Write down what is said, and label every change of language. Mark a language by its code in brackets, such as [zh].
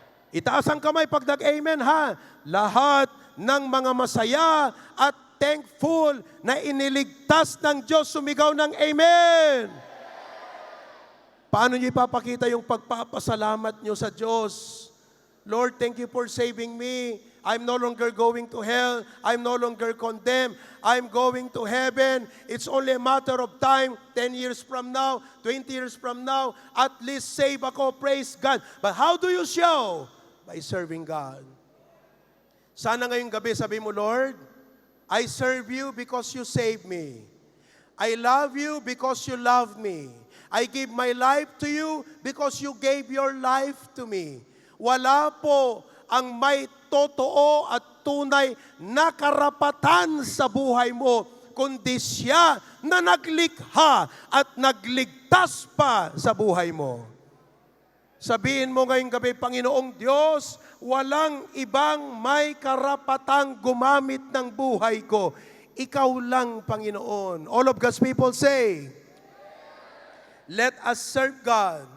[tl] Itaas ang kamay pag nag-amen ha. Lahat ng mga masaya at thankful na iniligtas ng Diyos, sumigaw ng amen. Paano niyo ipapakita yung pagpapasalamat niyo sa Diyos? [en] Lord, thank you for saving me. I'm no longer going to hell. I'm no longer condemned. I'm going to heaven. It's only a matter of time, 10 years from now, 20 years from now, at least save ako, praise God. But how do you show? By serving God. [tl] Sana ngayong gabi sabi mo, [en] Lord, I serve you because you saved me. I love you because you love me. I give my life to you because you gave your life to me. [tl] Wala po ang may totoo at tunay na karapatan sa buhay mo, kundi siya na naglikha at nagligtas pa sa buhay mo. Sabihin mo ngayong gabi, Panginoong Diyos, walang ibang may karapatang gumamit ng buhay ko. Ikaw lang, Panginoon. [en] All of God's people say, let us serve God.